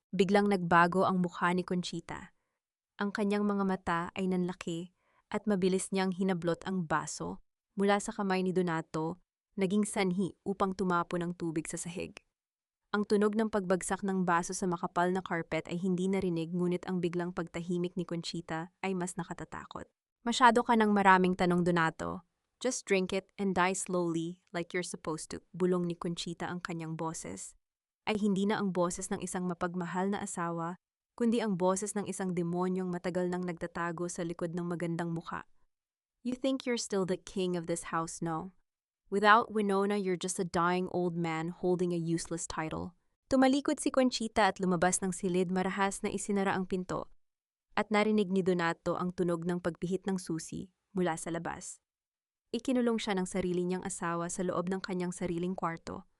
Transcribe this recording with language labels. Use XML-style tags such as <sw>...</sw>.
<tl>Biglang nagbago ang mukha ni Conchita. Ang kanyang mga mata ay nanlaki at mabilis niyang hinablot ang baso mula sa kamay ni Donato, naging sanhi upang tumapo ng tubig sa sahig. Ang tunog ng pagbagsak ng baso sa makapal na carpet ay hindi narinig, ngunit ang biglang pagtahimik ni Conchita ay mas nakatatakot. Masyado ka ng maraming tanong, Donato.</tl> <en>Just drink it and die slowly like you're supposed to.</en> <tl>Bulong ni Conchita. Ang kanyang boses ay hindi na ang boses ng isang mapagmahal na asawa, kundi ang boses ng isang demonyong matagal nang nagtatago sa likod ng magandang mukha.</tl> <en>You think you're still the king of this house, no? Without Winona, you're just a dying old man holding a useless title.</en> <tl>Tumalikod si Conchita at lumabas ng silid, marahas na isinara ang pinto. At narinig ni Donato ang tunog ng pagpihit ng susi mula sa labas. Ikinulong siya ng sarili niyang asawa sa loob ng kanyang sariling kwarto.</tl>